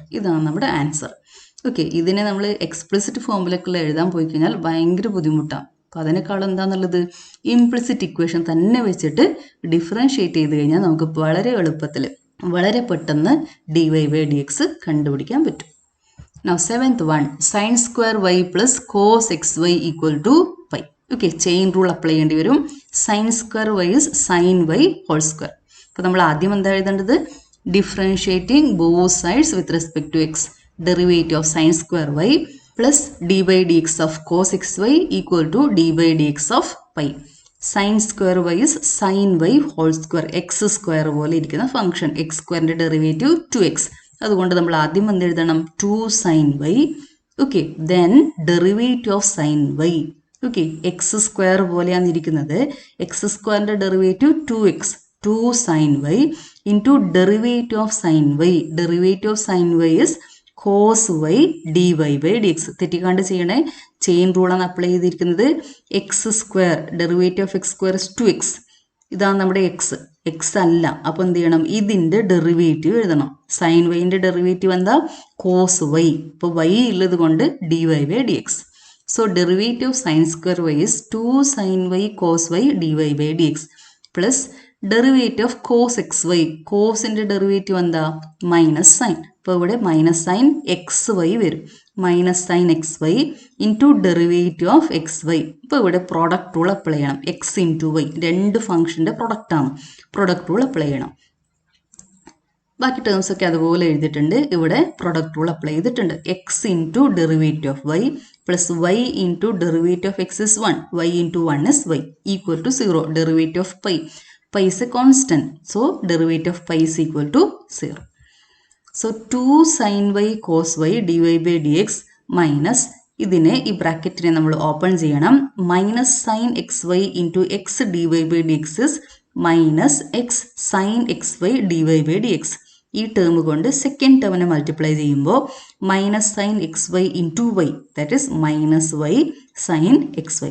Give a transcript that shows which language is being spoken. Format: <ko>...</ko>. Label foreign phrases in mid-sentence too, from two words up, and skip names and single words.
<ml>ഇതാണ് നമ്മുടെ ആൻസർ. ഓക്കെ, ഇതിനെ നമ്മൾ എക്സ്പ്ലിസിറ്റ് ഫോമിലേക്കുള്ള എഴുതാൻ പോയി കഴിഞ്ഞാൽ ഭയങ്കര ബുദ്ധിമുട്ടാണ്. അപ്പോൾ അതിനേക്കാളും എന്താണെന്നുള്ളത്</ml> <en>implicit equation</en> <ml>തന്നെ വെച്ചിട്ട് ഡിഫറൻഷ്യേറ്റ് ചെയ്ത് കഴിഞ്ഞാൽ നമുക്ക് വളരെ എളുപ്പത്തിൽ വളരെ പെട്ടെന്ന് dy/dx കണ്ടുപിടിക്കാൻ പറ്റും.</ml> <en>Now 7th one, sin square y plus cos xy equal to pi.</en> <ml>ഓക്കെ,</ml> <en>chain rule apply</en> <ml>ചെയ്യേണ്ടി വരും.</ml> <en>sin square y is sin y whole square.</en> <ml>അപ്പോൾ നമ്മൾ ആദ്യം എന്താ എഴുതേണ്ടത്?</ml> <en>differentiating both sides with respect to x. derivative of sin square y plus d/dx of cos xy equal to d/dx of pi. Sin square y is sin y whole square.</en> <ml>x² പോലെ ഇരിക്കുന്ന ഫംഗ്ഷൻ,</ml> <en>x² derivative 2x.</en> <ml>അതുകൊണ്ട് നമ്മൾ ആദ്യം എന്ത് എഴുതണം? 2 sin y. ഓക്കെ,</ml> <en>then derivative of sin y.</en> <ml>ഓക്കെ, x² പോലെയാണ് ഇരിക്കുന്നത്.</ml> <en>x² derivative 2x, 2 sin y into derivative of sin y. derivative of sin y is cos y dy/dx.</en> <ml>തെറ്റിക്കാണ്ട് ചെയ്യണേ, ചെയിൻ റൂളാണ് അപ്ലൈ ചെയ്തിരിക്കുന്നത്.</ml> <en>x² derivative of x² is 2x.</en> <ml>ഇതാണ് നമ്മുടെ x അല്ല. അപ്പോൾ എന്ത് ചെയ്യണം? ഇതിൻ്റെ ഡെറിവേറ്റീവ് എഴുതണം. സൈൻ വൈൻ്റെ ഡെറിവേറ്റീവ് എന്താ?</ml> <en>cos y.</en> <ml>ഇപ്പോൾ y ഉള്ളത് കൊണ്ട് dy/dx.</ml> <en>so derivative of sin square y is 2 sin y cos y dy/dx plus derivative of cos xy.</en> <ml>കോസിൻ്റെ ഡെറിവേറ്റീവ് എന്താ?</ml> <en>minus sine.</en> <ml>അപ്പോൾ ഇവിടെ</ml> <en>minus sin xy</en> <ml>വരും.</ml> <en>minus sin xy into derivative of xy.</en> <ml>ഇപ്പോൾ ഇവിടെ</ml> <en>product rule apply</en> <ml>ചെയ്യണം.</ml> <en>x into y,</en> <ml>രണ്ട് ഫംഗ്ഷൻ്റെ പ്രൊഡക്റ്റാണ്.</ml> <en>product rule apply</en> <ml>ചെയ്യണം. ബാക്കി ടേംസ് ഒക്കെ അതുപോലെ എഴുതിയിട്ടുണ്ട്. ഇവിടെ</ml> <en>product rule apply</en> <ml>ചെയ്തിട്ടുണ്ട്.</ml> <en>x into derivative of y plus y into derivative of x is 1. y into 1 is y equal to 0. derivative of pi. Pi is a constant. So derivative of pi is equal to 0. So 2 sin y cos y dy/dx minus</en> <ml>ഇതിനെ ഈ ബ്രാക്കറ്റിനെ നമ്മൾ ഓപ്പൺ ചെയ്യണം.</ml> <en>minus sin xy into x dy/dx is minus x sin xy dy/dx.</en> <ml>ഈ ടേം കൊണ്ട് സെക്കൻഡ് ടേമിനെ മൾട്ടിപ്ലൈ ചെയ്യുമ്പോൾ</ml> <en>minus sin xy into y, that is minus y sin xy.</en>